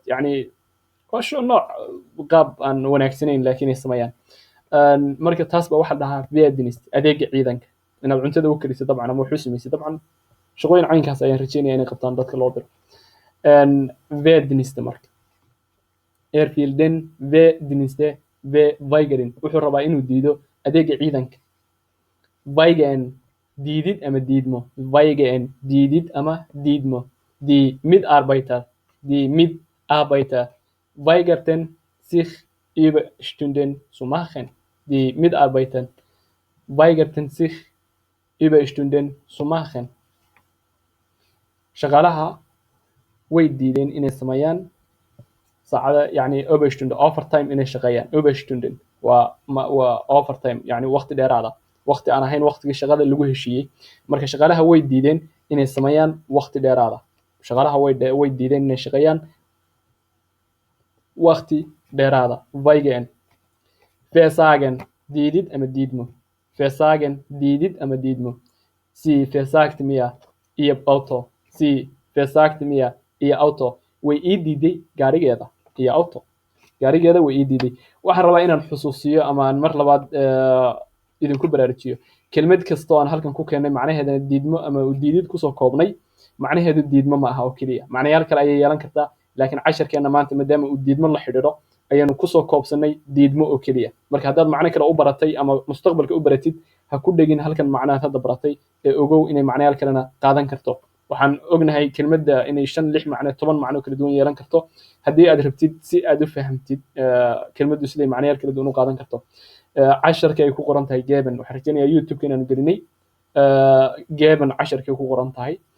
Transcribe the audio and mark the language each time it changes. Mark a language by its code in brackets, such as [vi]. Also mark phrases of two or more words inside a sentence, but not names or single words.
[so] Yani waa nooc qaab aan wanaagsanayn laakiin ay sameeyaan. marka taas baa waxa la dhahaa Wehrdienst, adeega ciidanka. inaad cuntada u karisid dabcan ama wax u samaysid dabcan. shaqooyin caynkaas ayaan rajaynayaa inay qabtaan dadka loo diro. Wehrdienst marka. [de] Will den Wehrdienst verweigern. [so] Wuxuu rabaa inuu diido adeega ciidanka. Weigern, diidid ama diidmo. Weigern, diidid ama diidmo. [de] Die Mitarbeiter weigerten sich Überstunden zu machen. Die Mitarbeiter weigerten sich Überstunden zu machen. [so] shaqaalaha way diideen inay sameeyaan saacada, yani Überstunde, overtime inay shaqeeyaan. Überstunden waa overtime, yani waqti dheeraada, waqti aan ahayn waqtigii shaqada lagu heshiiyey. Marka shaqaalaha way diideen inay sameeyaan waqti dheeraada. Shaqaalaha way diideen inay shaqeeyaan waqti dheeraada. Weigern. Versagen diidid ama diidmo. Versagen diidid ama diidmo. [de] Sie versagt mir ihr Auto. Sie versagt mir ihr Auto. [so] Way ii diiday gaarigeeda iyo auto. gaarigeeda way ii diiday. Waxaan rabaa inaan xusuusiyo ama aan mar labaad idinku baraarujiyo kelmad kasta oo aan halkan ku keenay macnaheedana diidmo ama u diidid kusoo koobnay macnaheedu diidmo ma aha oo keliya macnayaal kale ayay yeelan kartaa laakiin casharkeena maanta maadaama uu diidmo la xidhiidho ayaanu kusoo koobsanay diidmo oo keliya marka haddaad macno kale u baratay ama mustaqbalka u baratid ha ku dhegin halkan macnahaad hadda baratay ee ogow inay macnayaal kalena qaadan karto waxaan ognahay kelmadda inay 5 6 macno 10 macno kala duwan yeelan karto haddii aad rabtid si aad u fahamtid kelmaddu siday macnayaal kala duwan u qaadan karto casharka ay ku qoran tahay geben waxaan rajaynayaa youtube-ka inaanu gelinay geben casharkay ku qoran tahay